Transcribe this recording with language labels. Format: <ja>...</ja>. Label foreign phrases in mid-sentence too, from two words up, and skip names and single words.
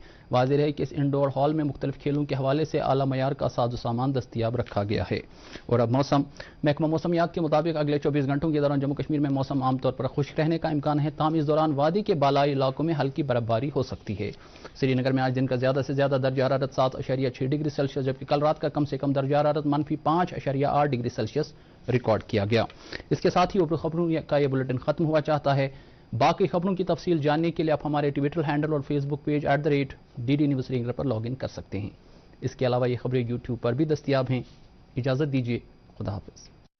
<ur>واضح ہے کہ اس انڈور ہال میں مختلف کھیلوں کے حوالے سے اعلیٰ معیار کا ساز و سامان دستیاب رکھا گیا ہے۔ اور اب موسم، محکمہ موسمیات کے مطابق اگلے 24 گھنٹوں کے دوران جموں کشمیر میں موسم عام طور پر خشک رہنے کا امکان ہے، تاہم اس دوران وادی کے بالائی علاقوں میں ہلکی برف باری ہو سکتی ہے۔ سری نگر میں آج دن کا زیادہ سے زیادہ درجہ حرارت 7.6 ڈگری سیلسیس جبکہ کل رات کا کم سے کم درجہ حرارت -5.8 ڈگری سیلسیس ریکارڈ کیا گیا۔ اس کے ساتھ ہی اوپر خبروں کا یہ بلیٹن ختم ہوا چاہتا ہے۔ باقی خبروں کی تفصیل جاننے کے لیے آپ ہمارے ٹویٹر ہینڈل اور فیس بک پیج @DD News سری نگر پر لاگ ان کر سکتے ہیں۔ اس کے علاوہ یہ خبریں YouTube پر بھی دستیاب ہیں۔ اجازت دیجیے، خدا حافظ۔</ur>